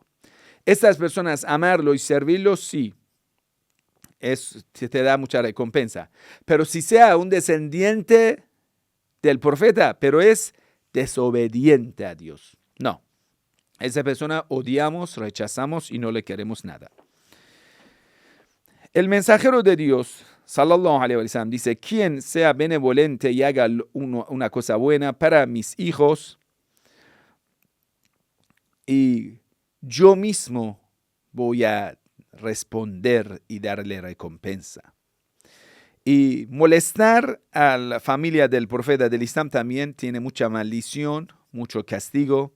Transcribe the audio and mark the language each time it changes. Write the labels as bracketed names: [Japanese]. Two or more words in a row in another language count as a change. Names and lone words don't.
[Spanish] Estas personas, amarlo y servirlo, sí, te da mucha recompensa. Pero si sea un descendiente del profeta, pero es desobediente a Dios, no. Esa persona odiamos, rechazamos y no le queremos nada. El mensajero de Dios, [Arabic] صلى الله عليه وسلم, [Spanish] dice: quien sea benevolente y haga una cosa buena para mis hijos, y yo mismo voy a responder y darle recompensa. Y molestar a la familia del profeta del Islam también tiene mucha maldición, mucho castigo.